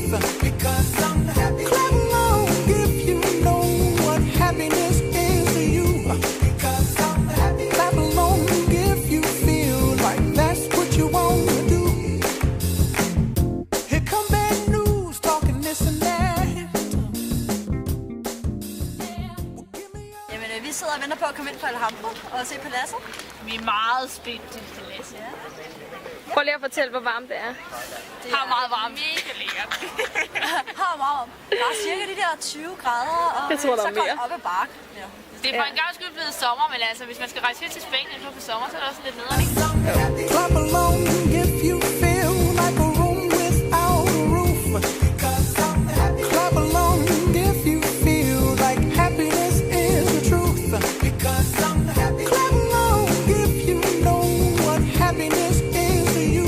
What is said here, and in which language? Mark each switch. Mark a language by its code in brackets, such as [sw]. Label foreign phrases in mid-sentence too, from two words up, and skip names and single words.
[en] Because I'm happy. Clap along if you know what happiness is to you. Because I'm happy. Clap along if you feel like that's what you want to do. Here come bad news, talking this and that. [da] Jamen, vi sidder og venter på at komme ind på Alhambra og se paladset. Vi er meget spændt til paladset. Ja. Prøv lige at fortælle, hvor varmt det er. Det er meget varmt. Mega lækkert. Har meget varmt. Der er cirka de der 20 grader, og Jeg tror, der så er går mere. det op ad bakke. Ja. Det er for en gang skyld blevet sommer, men altså, hvis man skal rejse helt til Spanien på sommer, så er det også lidt nederen, ikke? [en] Clap along if you feel like a room without a roof. Clap along if you feel like happiness is the truth. Clap along if you know what happiness is to you.